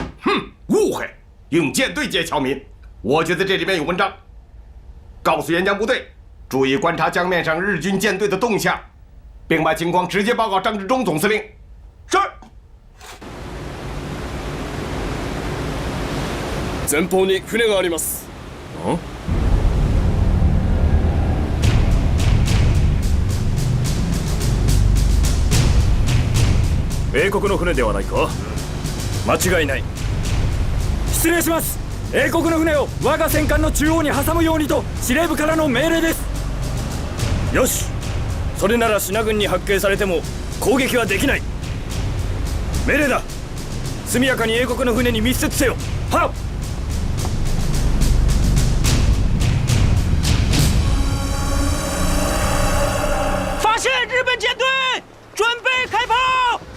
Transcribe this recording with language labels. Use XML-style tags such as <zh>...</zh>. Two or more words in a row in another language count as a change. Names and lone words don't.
<zh>哼，误会？用舰队接侨民？我觉得这里面有文章。告诉沿江部队，注意观察江面上日军舰队的动向，并把情况直接报告张治中总司令。是。</zh> <ja>前方に船があります。英国の船ではないか？間違いない。失礼します。英国の船を我が戦艦の中央に挟むようにと司令部からの命令です。よし、それなら信軍に発見されても攻撃はできない。命令だ。速やかに英国の船に密接せよ。はっ。</ja> <zh>发现日本舰队，准备开炮！</zh>